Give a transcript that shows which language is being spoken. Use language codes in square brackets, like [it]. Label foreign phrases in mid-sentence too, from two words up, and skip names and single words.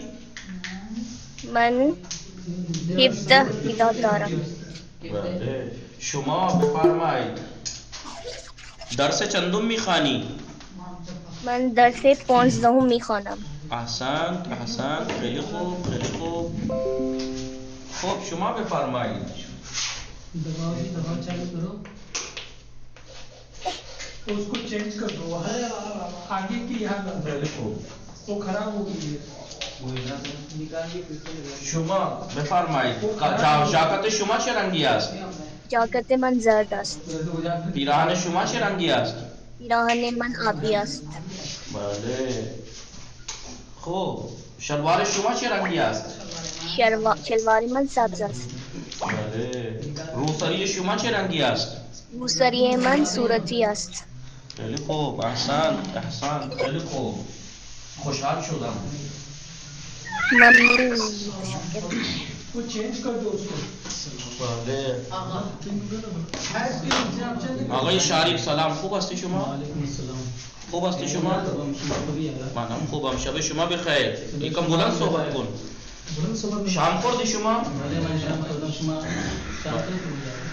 [fa] من 17 مداد دارم. بله. شما بفرمایید درس چندم میخوانی؟ من درس 15 میخوانم. احسنت. احسنت. خیلی خوب. خیلی خوب. خب شما بفرمایید. [ur] دباؤ چالو کرو. اس کو چینج کر دو. آگے کی یہاں [fa] خیلی خوب. [ur] وہ خراب ہو گئی ہے. [fa] شما بفرمایید ژاکت شما چه رنگی است؟ جاکت من زرد است. پیراهن شما چه رنگی است؟ پیراهن من آبی است. بله خوب شلوار شما چه رنگی است؟ شلوار من سبز است. بله روسری شما چه رنگی است؟ روسری من صورتی است. خیلی خوب احسان خیلی خوب خوشحال شدم. ممنون. [ur] وہ چینج کر دو اس کو. [fa] بله هست که جناب چند آقای شریف سلام، خوب هستی شما؟ علیکم السلام. خوب هستی شما؟ منم خوبم، شب شما بخیر. یکم بلند صحبت کن. شام خوردی شما؟ بله من شام خوردم. شما شام خوردید؟